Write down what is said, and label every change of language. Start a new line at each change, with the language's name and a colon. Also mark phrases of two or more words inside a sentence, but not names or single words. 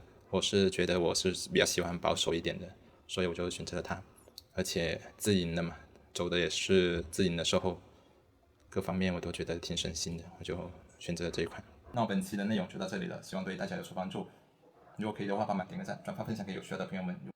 Chinese: 我是覺得我是比較喜歡保守一點的，所以我就選擇了它，而且自營的嘛，走的也是自營的售後，各方面我都覺得挺省心的，我就選擇了這一款。那我本期的內容就到這裡了，希望對大家有所幫助。如果可以的話，幫忙點個讚，轉發分享給有需要的朋友們。